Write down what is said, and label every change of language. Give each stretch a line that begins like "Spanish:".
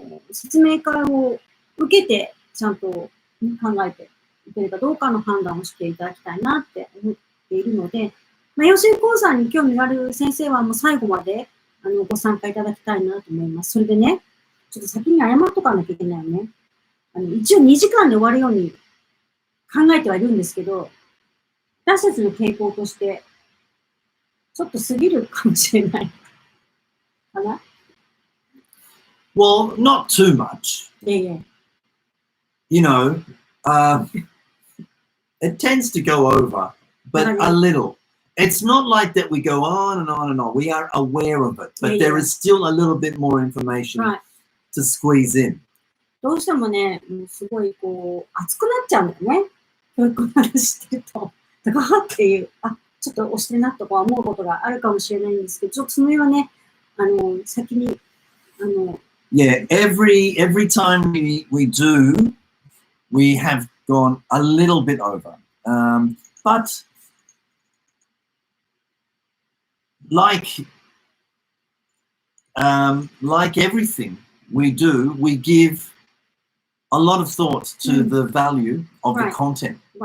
Japanese: 説明会を受けてちゃんと考えていけるかどうかの判断をしていただきたいなって思っているので、養成講座に興味がある先生はもう最後までご参加いただきたいなと思います。それでね、ちょっと先に謝っとかなきゃいけないよね。一応2時間で終わるように考えてはいるんですけど、私たちの傾向として、ちょっと過ぎるかもしれない。かな？
English: Well, not too much. You know, it tends to go over, but a little. It's not like that we go on and on and on. We are aware of it, but there is still a little bit more information to squeeze in.
Japanese: どうしてもね、すごい熱くなっちゃうんだよね。教育の話してると。だからっていう、ちょっと押してなとか思うことがあるかもしれないんですけど、ちょっとそれはね、先に、
English: Yeah, every time we do, we have gone a little bit over. But like everything we do, we give a lot of thought to the value of the content.